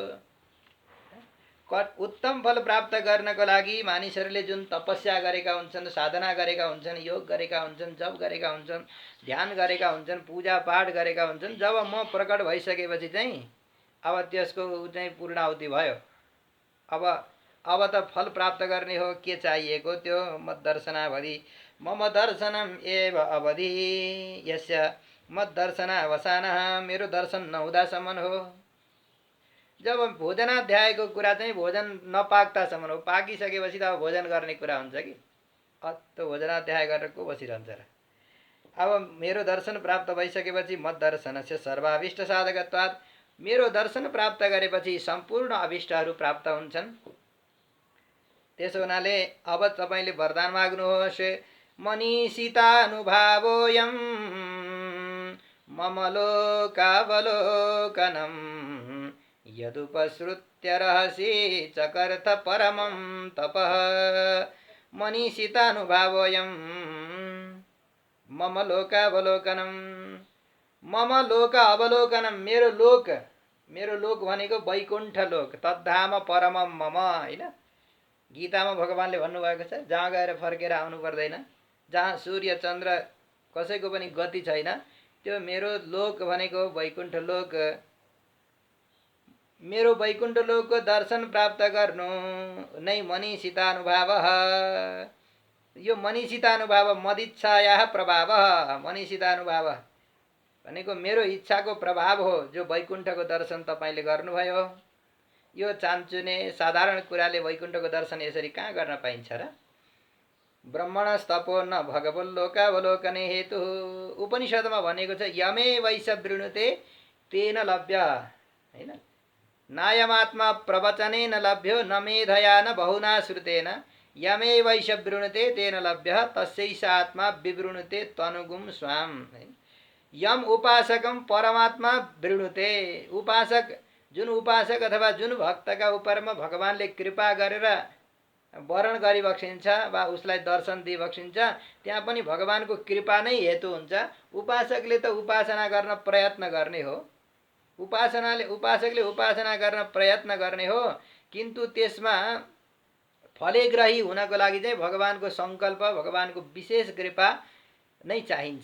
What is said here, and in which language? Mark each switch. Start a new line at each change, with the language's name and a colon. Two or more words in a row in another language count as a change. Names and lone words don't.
Nepali: उत्तम फल प्राप्त गर्नको लागि मानिसहरूले जुन तपस्या गरेका हुन्छन्, साधना गरेका हुन्छन्, योग गरेका हुन्छन्, जप गरेका हुन्छन्, ध्यान गरेका हुन्छन्, पूजा पाठ गरेका हुन्छन्, जब म प्रकट भइसकेपछि चाहिँ अब त्यसको चाहिँ पूर्णाहुति भयो। अब त फल प्राप्त गर्ने हो, के चाहिएको त्यो मद्दर्शनावधि।
Sanskrit: मम दर्शनम एव अवधि यस्य मद्दर्शनावसानः,
Nepali: मेरो दर्शन नहुँदासम्म हो। जब भोजनाध्यायको कुरा चाहिँ भोजन नपाक्दासम्म हो, पाकिसकेपछि त अब भोजन गर्ने कुरा हुन्छ कि, त्यो भोजनाध्याय गरेर को बसिरहन्छ र। अब मेरो दर्शन प्राप्त भइसकेपछि
Sanskrit: मद्दर्शनस्य सर्वाभिष्ट साधकत्वात्,
Nepali: मेरो दर्शन प्राप्त गरेपछि सम्पूर्ण अभिष्टहरू प्राप्त हुन्छन्। त्यसो हुनाले अब तपाईँले वरदान माग्नुहोस्।
Sanskrit: मनीषितानुभावोऽयं मम लोकावलोकनम्, यदुपसृत्य रहसि चकर्थ परमं तपः। मनीषितानुभावोऽयं मम लोकावलोकनम्, मम लोक अवलोकनम्,
Nepali: मेरो लोक भनेको वैकुण्ठ लोक,
Sanskrit: तद्धाम परमं मम,
Nepali: हैन? गीतामा भगवानले भन्नुभएको छ, जहाँ गएर फर्केर आउनु पर्दैन, जहाँ सूर्य चन्द्र कसैको पनि गति छैन, त्यो मेरो लोक भनेको वैकुण्ठ लोक। मेरो वैकुण्ठ लोकको दर्शन प्राप्त गर्नु नै मनीषितानुभावः।
Sanskrit: यो मनीषितानुभाव, मदिच्छायाः प्रभावः।
Nepali: मनीषितानुभाव भनेको मेरो इच्छाको प्रभाव हो, जो वैकुण्ठको दर्शन तपाईँले गर्नुभयो। यो चान्चुने साधारण कुराले वैकुण्ठको दर्शन यसरी कहाँ गर्न पाइन्छ र?
Sanskrit: ब्रह्मणस्तपो न भगवल्लोकावलोकने हेतु।
Nepali: उपनिषदमा भनेको छ,
Sanskrit: यमे वैश वृणुते तेन लभ्य, हैन? नायमात्मा प्रवचनेन लभ्यो न मेधया न बहुना श्रुतेन, यमे वैश वृणुते तेन लभ्य तस्यैष आत्मा विवृणुते तनुगुं स्वाम। यम उपासकम परमात्मा वृणुते।
Nepali: उपासक जुन उपासक अथवा जुन भक्तका उपरमा भगवानले कृपा गरेर वरण गरिबक्सिन्छ वा उसलाई दर्शन दिइबक्सिन्छ, त्यहाँ पनि भगवानको कृपा नै हेतु हुन्छ। उपासकले त उपासना गर्न प्रयत्न गर्ने हो, उपासकले उपासना गर्न प्रयत्न गर्ने हो, किन्तु त्यसमा फलेग्रही हुनको लागि चाहिँ भगवानको सङ्कल्प, भगवानको विशेष कृपा नै चाहिन्छ।